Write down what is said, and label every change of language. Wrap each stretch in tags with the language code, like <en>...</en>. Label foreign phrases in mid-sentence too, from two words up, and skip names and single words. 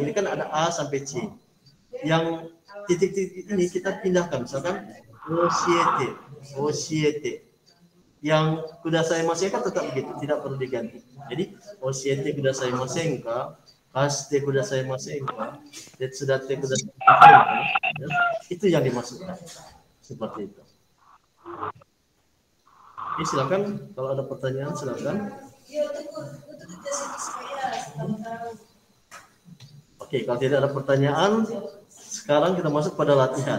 <id>Ini kan ada A sampai C. Yang titik-titik ini kita pindahkan, misalkan oshiete. yang</id> <ja>くださいませんか</ja> <id>tetap begitu, tidak perlu diganti.</id> <ja>Jadi おしてくださいませんか、かしてくださいませんか、てつだってくださいませんか,</ja> <id>ya, itu yang dimasukkan. Seperti itu. Oke, silakan kalau ada pertanyaan silakan. Oke, kalau tidak ada pertanyaan, sekarang kita masuk pada latihan.</id>